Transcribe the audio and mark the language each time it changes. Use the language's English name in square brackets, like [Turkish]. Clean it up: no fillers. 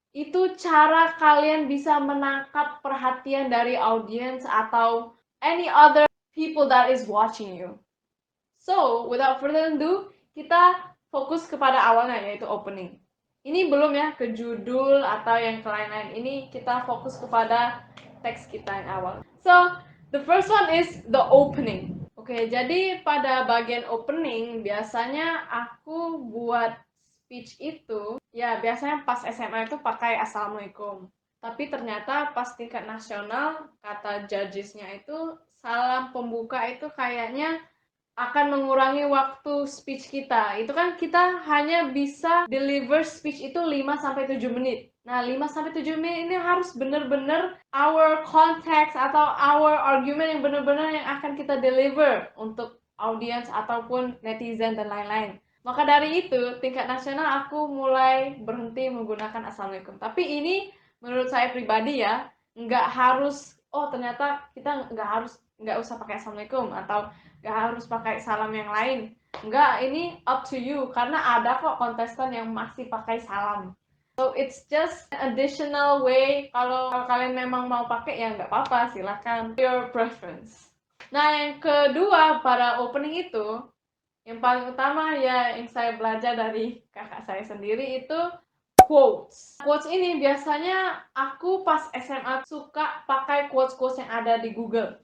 [Indonesian] Itu cara kalian bisa menangkap perhatian dari audience atau [English] any other people that is watching you. So, without further ado, [Indonesian] kita fokus kepada awalnya yaitu opening. Ini belum ya ke judul atau yang ke lain-lain. Ini kita fokus kepada teks kita yang awal. [English] So, the first one is the opening. [Indonesian] Oke, jadi pada bagian opening biasanya aku buat speech itu ya biasanya pas SMA itu pakai Assalamualaikum. Tapi ternyata pas tingkat nasional kata judgesnya itu salam pembuka itu kayaknya akan mengurangi waktu speech kita. Itu kan kita hanya bisa deliver speech itu 5-7 menit. Nah, 5-7 menit ini harus benar-benar our context atau our argument yang benar-benar yang akan kita deliver untuk audience ataupun netizen dan lain-lain. Maka dari itu, tingkat nasional aku mulai berhenti menggunakan Assalamualaikum. Tapi ini menurut saya pribadi ya, nggak harus, oh ternyata kita nggak usah pakai Assalamualaikum atau gak harus pakai salam yang lain. Enggak, ini [English] up to you. [Indonesian] Karena ada kok kontestan yang masih pakai salam. [English] So, it's just an additional way. [Indonesian] Kalau kalian memang mau pakai, ya nggak apa-apa. Silakan. [English] Your preference. [Indonesian] Nah, yang kedua pada opening itu, yang paling utama ya yang saya belajar dari kakak saya sendiri itu quotes. Quotes ini biasanya aku pas SMA suka pakai quotes-quotes yang ada di Google.